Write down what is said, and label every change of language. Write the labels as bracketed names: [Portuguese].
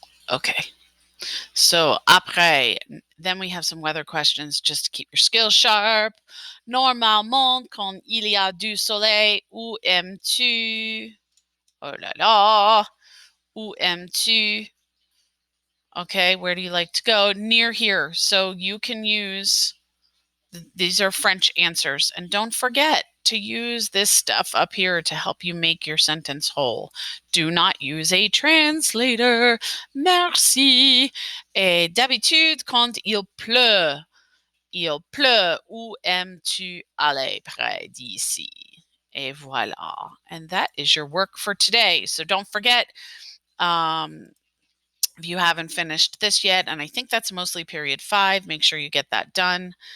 [English] Okay. So après, then we have some weather questions just to keep your skills sharp. [French] Normalement, quand il y a du soleil, où aimes-tu? Oh là là. Où aimes-tu? [English] Okay, where do you like to go? Near here. So you can use, these are French answers. And don't forget to use this stuff up here to help you make your sentence whole. Do not use a translator. Merci. [French] Et d'habitude, quand il pleut, où aimes-tu aller près d'ici? Et voilà. [English] And that is your work for today. So don't forget, if you haven't finished this yet, and I think that's mostly period 5, make sure you get that done.